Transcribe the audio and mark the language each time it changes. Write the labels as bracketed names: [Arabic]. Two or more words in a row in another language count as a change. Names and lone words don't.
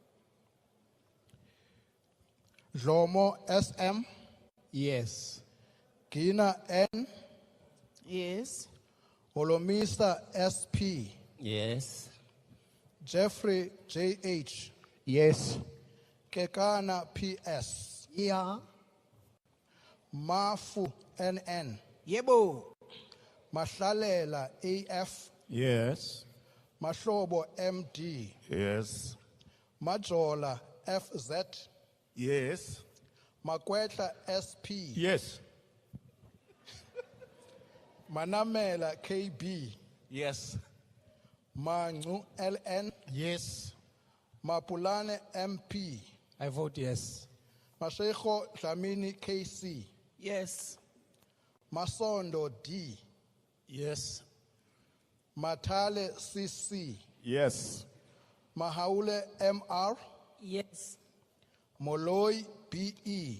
[English] Lomo SM. Yes. Gina N. Yes. Olomisa SP. Yes. Jeffrey JH. Yes. Kekana PS. Yeah. Mafu NN. [Zulu] Yebo. [English] Mashalela AF. Yes. Mashobo MD. Yes. Majola FZ. Yes. Makwetla SP. Yes. Manamela KB. Yes. Mangu LN. Yes. Mapulane MP. I vote yes. Mashego Dlamini KC. Yes. Masondo D. Yes. Matale CC. Yes. Mahaule MR, Yes. Moloi BE,